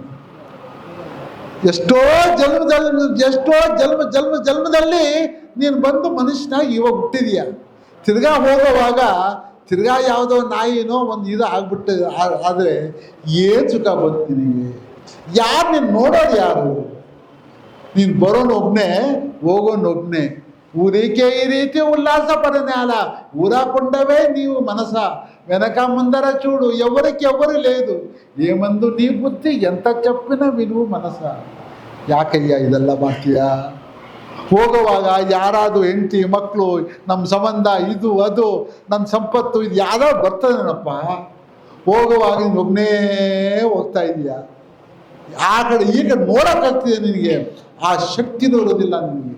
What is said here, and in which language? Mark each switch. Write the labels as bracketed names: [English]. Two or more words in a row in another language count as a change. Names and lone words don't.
[Kannada] ಎಷ್ಟೋ ಜನ್ಮದಲ್ಲಿ ನೀನು ಬಂದು ಮನುಷ್ಯನಾಗಿ ಇವಾಗ ಹುಟ್ಟಿದೀಯ. ತಿರ್ಗಾ ಹೋಗುವಾಗ ತಿರ್ಗಾ ಯಾವುದೋ ನಾಯಿನೋ ಒಂದು ಇದು ಆಗ್ಬಿಟ್ಟು ಆದರೆ ಏನು ಸುಖ ಬಂತು ನಿನಗೆ? ಯಾರು ನೀನು ನೋಡೋದು ಯಾರು? ನೀನು ಬರೋನೊಬ್ಬನೇ ಹೋಗೋನೊಬ್ಬನೇ. [Telugu] ఊరికే ఈ రీతి ఉల్లాసపడనేల ఊరాకుండవే నీవు మనస వెనక ముందర చూడు ఎవరికి ఎవరు లేదు ఏమందు నీ బుద్ధి ఎంత చెప్పినా వినువు మనಸ. [Kannada] ಯಾಕಯ್ಯ ಇದೆಲ್ಲ ಮಾಡ್ತೀಯಾ? ಹೋಗುವಾಗ ಯಾರಾದರೂ ಹೆಂಡತಿ ಮಕ್ಕಳು ನಮ್ಮ ಸಂಬಂಧ ಇದು ಅದು ನನ್ನ ಸಂಪತ್ತು ಇದು ಯಾರೋ ಬರ್ತದೇನಪ್ಪ. ಹೋಗುವಾಗ ಒಬ್ಬನೇ ಹೋಗ್ತಾ ಇದೀಯಾ. ಆ ಕಡೆ ಈಗ ನೋಡೋಕ್ಕಾಗ್ತಿದೆ ನಿನಗೆ, ಆ ಶಕ್ತಿನೂ ಇರೋದಿಲ್ಲ ನಿನಗೆ.